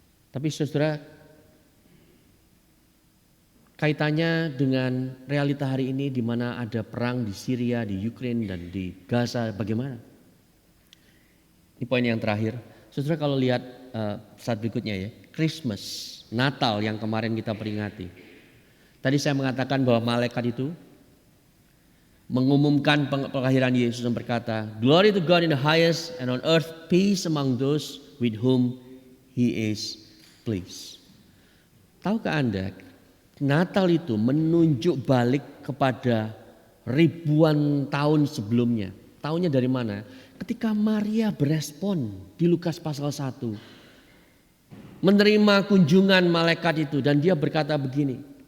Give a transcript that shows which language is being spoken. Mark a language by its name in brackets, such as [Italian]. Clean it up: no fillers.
[Indonesian] Tapi saudara, kaitannya dengan realita hari ini di mana ada perang di Syria, di Ukraina dan di Gaza, bagaimana? Ini poin yang terakhir. Saudara, kalau lihat saat berikutnya ya, Christmas, Natal yang kemarin kita peringati. Tadi saya mengatakan bahwa malaikat itu mengumumkan kelahiran Yesus dan berkata, [English] "Glory to God in the highest and on earth peace among those with whom he is pleased." [Indonesian] Tahukah Anda, Natal itu menunjuk balik kepada ribuan tahun sebelumnya. Tahunnya dari mana? Ketika Maria berespon di Lukas pasal 1. Menerima kunjungan malaikat itu dan dia berkata begini.